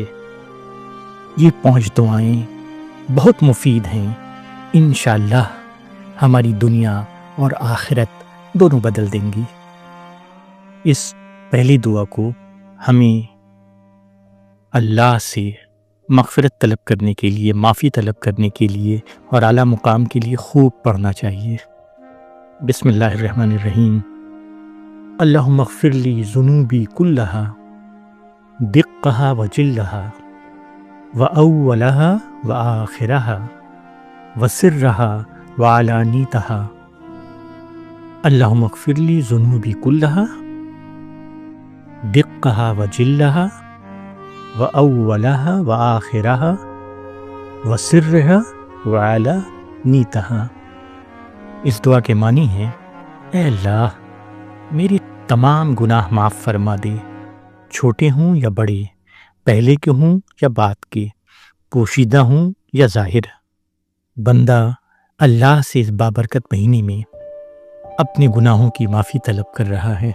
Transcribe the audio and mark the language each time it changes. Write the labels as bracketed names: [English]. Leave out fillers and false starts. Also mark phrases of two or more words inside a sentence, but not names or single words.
[Urdu] یہ 5 دعائیں بہت مفید ہیں، انشاءاللہ ہماری دنیا اور آخرت دونوں بدل دیں گی۔ اس پہلی دعا کو ہمیں اللہ سے مغفرت طلب کرنے کے لیے، معافی طلب کرنے کے لیے اور اعلیٰ مقام کے لیے خوب پڑھنا چاہیے۔ [Arabic] بسم اللہ الرحمن الرحیم۔ اللہم اغفر لی ذنوبی کلہا دقہا وجلہا وأولہا وآخرہا وسرہا وعلانیتہا۔ اللہم اغفر لی ذنوبی کلہا دقہا وجلہا وأولہا وآخرہا وسرہا وعلانیتہا۔ [Urdu] اس دعا کے معنی ہے، اے اللہ میری تمام گناہ معاف فرما دے، چھوٹے ہوں یا بڑے، پہلے کے ہوں یا بعد کے، پوشیدہ ہوں یا ظاہر۔ بندہ اللہ سے اس بابرکت مہینے میں اپنے گناہوں کی معافی طلب کر رہا ہے۔